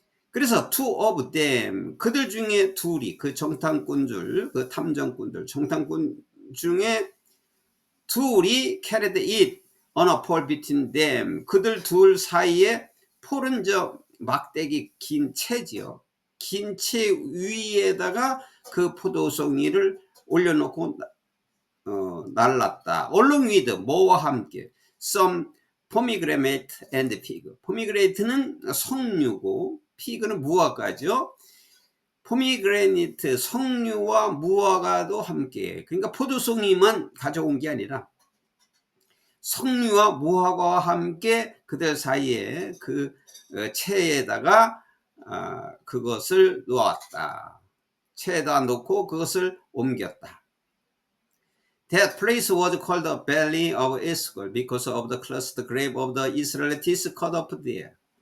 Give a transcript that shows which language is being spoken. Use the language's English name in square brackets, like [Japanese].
[Korean] 그래서 [English] two of them, [Korean] 그들 중에 둘이, 그 정탐꾼들, 그 탐정꾼들, 정탐꾼 중에 둘이 [English] carried it on a pole between them. [Korean] 그들 둘 사이에 폴은 막대기 긴 채지요. 긴 채 위에다가 그 포도송이를 올려놓고 날랐다. [English] Along with, [Korean] 뭐와 함께, [English] some pomegranate and fig. [Korean] 포미그레이트는 석류고 피그는 무화과죠. 포미그레니트, 석류와 무화과도 함께, 그러니까 포도송이만 가져온 게 아니라 석류와 무화과와 함께 그들 사이에 그 채에다가 그것을 놓았다. 채에다 놓고 그것을 옮겼다. [English] That place was called the Valley of Eshcol because of the clustered grape of the Israelites cut up there.